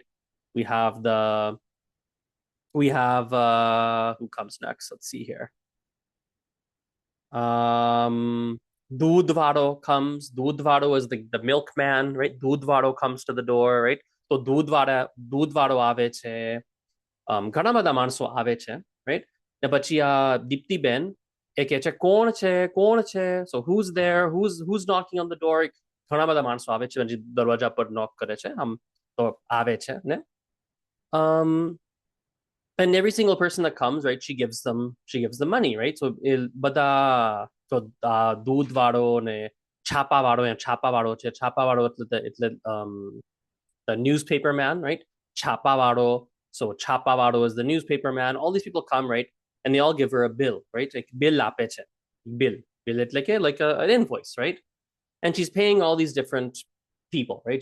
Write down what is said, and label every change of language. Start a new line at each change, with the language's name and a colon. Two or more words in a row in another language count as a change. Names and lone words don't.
English: We have the we have who comes next? Let's see here. Dudvado comes. Dudvado is the milkman, right? Dudvado comes to the door, right?
Gujarati: So Dudvado આવે છે. ઘણા બધા માણસો આવે છે, right? ને પછી આ દીપ્તિબેન એ કહે છે કોણ છે,
English: so who's there, who's knocking on the door.
Gujarati: ઘણા બધા માણસો આવે છે, દરવાજા પર knock કરે છે, તો આવે છે ને.
English: um and every single person that comes, right, she gives them money, right?
Gujarati: So બધા તો દૂધ વાળો ને છાપા વાળો છે. છાપા વાળો એટલે
English: the newspaper man, right?
Gujarati: છાપા વાળો.
English: So
Gujarati: છાપા વાળો
English: is the newspaper man. All these people come, right? And they all give her a bill, right? Like bill lapeche. Bill. Bill it like an invoice, right? And she's paying all these different people, right?